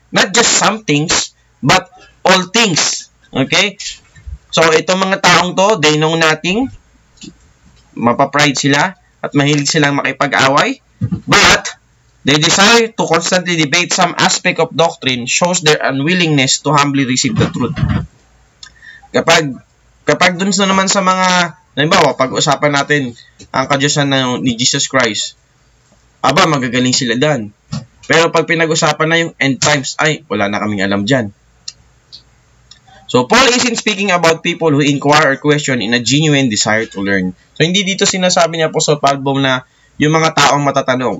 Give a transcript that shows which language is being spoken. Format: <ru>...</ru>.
<en>Not just some things, but all things. Okay? So, itong mga taong to, they know nothing, mapapride sila, at mahilig silang makipag-away, but they desire to constantly debate some aspect of doctrine shows their unwillingness to humbly receive the truth.</en> <tl>Kapag dun sa naman sa mga, halimbawa, pag-usapan natin ang kadyusan ni Jesus Christ, magagaling sila dyan. Pero pag pinag-usapan na yung end times, wala na kaming alam dyan.</tl> <en>So, Paul isn't speaking about people who inquire or question in a genuine desire to learn.</en> <tl>So, hindi dito sinasabi ni Apostle Pablo na yung mga taong matatanong.</tl>